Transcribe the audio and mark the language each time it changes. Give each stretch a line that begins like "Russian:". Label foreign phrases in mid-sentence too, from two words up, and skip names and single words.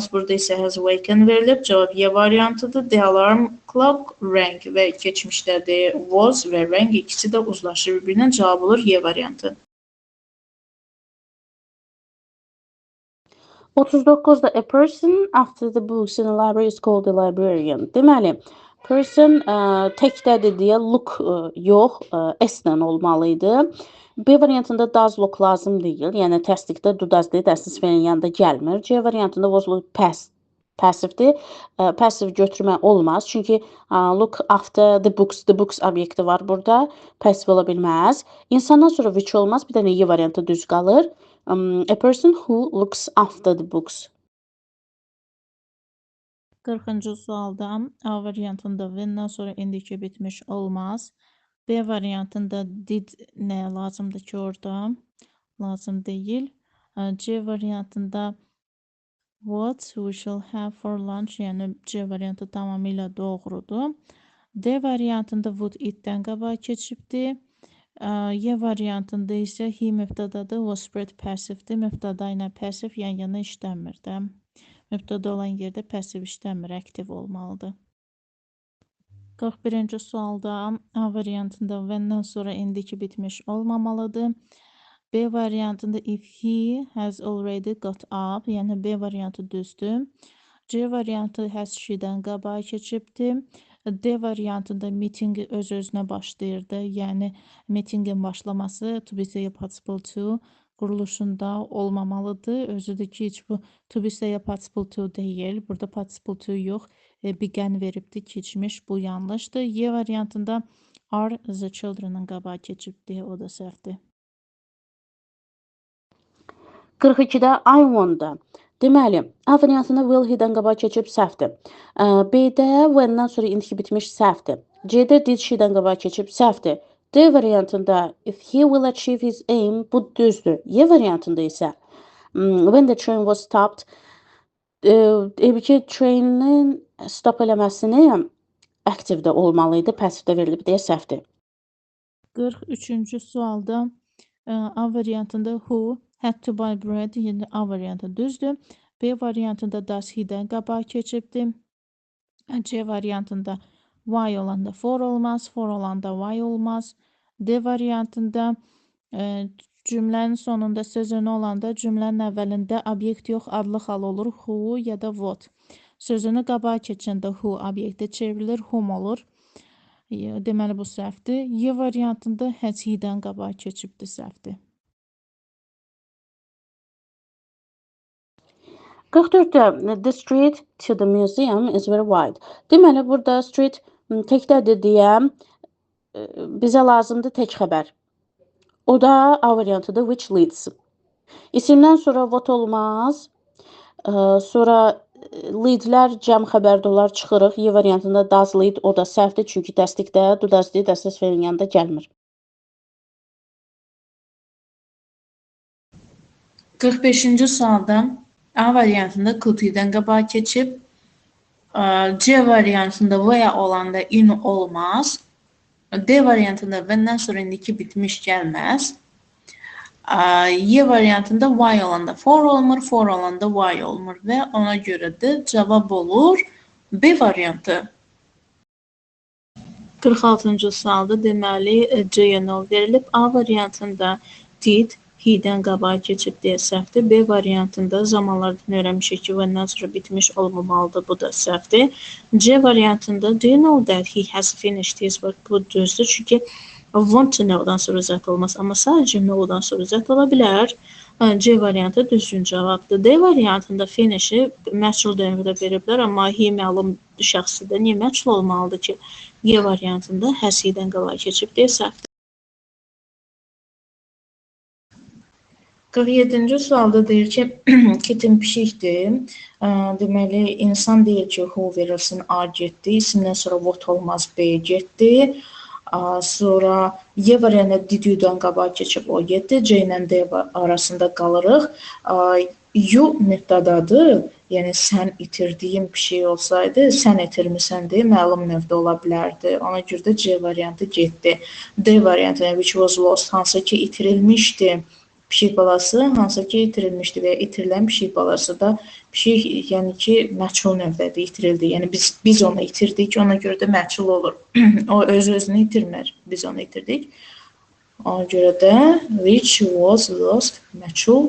Azerbaijani: Burada isə
English: has waken
Azerbaijani: verilib. Cavab Y variantıdır.
English: The alarm clock rang
Azerbaijani: və keçmişdədir. Was və rang ikisi də uzlaşır bir-birinə. Cavab olur Y variantı.
English: 39-da a person after the books in the library is called a librarian.
Azerbaijani: Deməli, person təkdədir deyə look yox, S-dən olmalıydı. B variantında
English: does look
Azerbaijani: lazım deyil. Yəni təsdiqdə
English: do does
Azerbaijani: deyil, əslində sferin yanında gəlmir. C variantında
English: was look
Azerbaijani: passivdir. Passive götürmə olmaz.
English: Çünki look after the books
Azerbaijani: obyekti var burada. Passive ola bilməz. İnsandan sonra which olmaz. Bir dənə Y variantı düz qalır.
English: A person who looks after the books.
Azerbaijani: 40-cı sualda A variantında when-dən sonra indiki bitmiş olmaz. B variantında did nə lazımdır ki orada? Lazım deyil. C variantında
English: what we shall have for lunch,
Azerbaijani: yəni C variantı tamamilə doğrudur. D variantında
English: would it-dən
Azerbaijani: qabağa keçibdir. Y variantında isə he mübtədadır,
English: was spread
Azerbaijani: passivdir. Mübtəda ilə passiv yan-yana işləmir də. Mübtəda olan yerdə passiv işləmir, aktiv olmalıdır. 41-ci sualda A variantında when-dən sonra indiki bitmiş olmamalıdır. B variantında
English: if he has already got up,
Azerbaijani: yəni B variantı düzdür. C variantı
English: has she-dən
Azerbaijani: qabağa keçibdir. D variantında meeting öz-özünə başlayırdı. Yəni meetingin başlaması
English: to be participle to
Azerbaijani: quruluşunda olmamalıdır. Özüdür ki, heç bu
English: to be participle to
Azerbaijani: deyil. Burada
English: participle to
Azerbaijani: yox, began veribdi, keçmiş. Bu yanlışdır. Y variantında
English: are the children'ın
Azerbaijani: qabağa keçibdi. O da səhvdir.
English: 42-də I wonder.
Azerbaijani: Deməli, A variantında
English: will he-dən
Azerbaijani: qabaq keçib səhvdir. B-də when-dən sonra indiki bitmiş səhvdir. C-də
English: did she-dən
Azerbaijani: qabaq keçib səhvdir. D variantında
English: if he will achieve his aim
Azerbaijani: bu düzdür. Y variantında isə
English: when the train was stopped
Azerbaijani: trainin stop eləməsini active-də olmalıydı, passive-də verilib deyə səhvdir. 43-cü sualda A variantında
English: who had to buy bread,
Azerbaijani: yəni A variantı düzdür. B variantında
English: does he-dən
Azerbaijani: qabağa keçibdi. C variantında why olanda for olmaz, for olanda why olmaz. D variantında cümlənin sonunda sözünü olanda cümlənin əvvəlində obyekt yox, adlı hal olur. Who ya da what. Sözünü qabağa keçəndə who obyektə çevrilir, whom olur. Deməli bu səhvdir. Y variantında
English: has he-dən
Azerbaijani: qabağa keçibdi, səhvdir.
English: 44-də the street to the museum is very wide.
Azerbaijani: Deməli, burada street təkdədir deyə bizə lazımdır tək xəbər. O da A variantıdır,
English: which leads.
Azerbaijani: İsimdən sonra what olmaz. Sonra leadlər cəm xəbərdə olar, çıxırıq. Y variantında
English: does lead,
Azerbaijani: o da səhvdir, çünki dəstikdə do does deyil, dəstək sferin yanında gəlmir. 45-ci sualda A variantında
English: could he-dən
Azerbaijani: qabağa keçib, C variantında veya olanda in olmaz, D variantında when-dən sonra indiki bitmiş gəlməz, Y variantında why olanda for olmur, for olanda why olmur və ona görə də cavab olur B variantı. 46-cı sualda deməli C-yə nol verilib. A variantında
English: did he-dən
Azerbaijani: qabağa keçib deyə səhvdir. B variantında zamanlardan öyrənmişik ki, when-dən sonra bitmiş olmamalıdır. Bu da səhvdir. C variantında
English: do you know that he has finished his work?
Azerbaijani: Bu düzdür. Çünki
English: want to know-dan
Azerbaijani: sonra zət olmaz. Amma sadəcə know-dan sonra zət ola bilər. C variantı düzgün cavabdır. D variantında finish-i məchul dövrdə veriblər, amma he məlum şəxsidir. Niyə məchul olmalıdır ki? Y variantında
English: has he-dən
Azerbaijani: qabağa keçib deyə səhvdir. 47-ci sualda deyir ki, kitin pişikdir. Deməli, insan deyir ki, who verilsin, A getdi. İsimdən sonra what olmaz, B getdi. Sonra Y variantı
English: did you-dan
Azerbaijani: qabağa keçib, o getdi. C ilə D arasında qalırıq. You mübtədadır. Yəni, sən itirdiyin bir şey olsaydı, sən itirmisən deyə məlum növdə ola bilərdi. Ona görə də C variantı getdi. D variantı,
English: which was lost,
Azerbaijani: hansı ki itirilmişdi. Pişik balası hansı ki itirilmişdi və ya itirilən pişik balası da pişik, yəni ki, məchul növdədir, itirildi. Yəni biz onu itirdik, ona görə də məchul olur. O öz-özünü itirmir, biz onu itirdik. Ona görə də
English: which was lost,
Azerbaijani: məchul.